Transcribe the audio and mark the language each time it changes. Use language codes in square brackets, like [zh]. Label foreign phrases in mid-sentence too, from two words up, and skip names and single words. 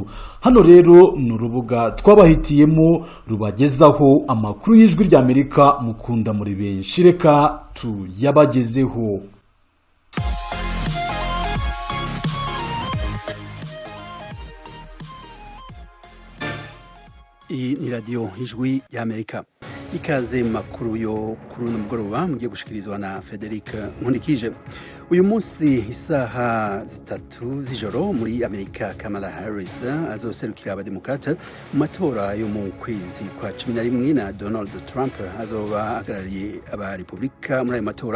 [rw] Hano rero ni urubuga twabahitiyemo rubagezaho amakuru y'ijwi ry'Amerika mukunda muri benshi. Reka tuyabagezeho. Iyi ni radio ijwi y'Amerika. [rn] Ikaze makuru yo kuri uno mugoroba mugiye gushikirizwa na Frederic Nkundikije. Uyu munsi isaha zitatu z'ijoro muri Amerika, Kamala Harris azoserukira abademokrate mu matora yo mu kwezi kwa 11 na Donald Trump azoba ahagarariye abarepublika muri ayo matora.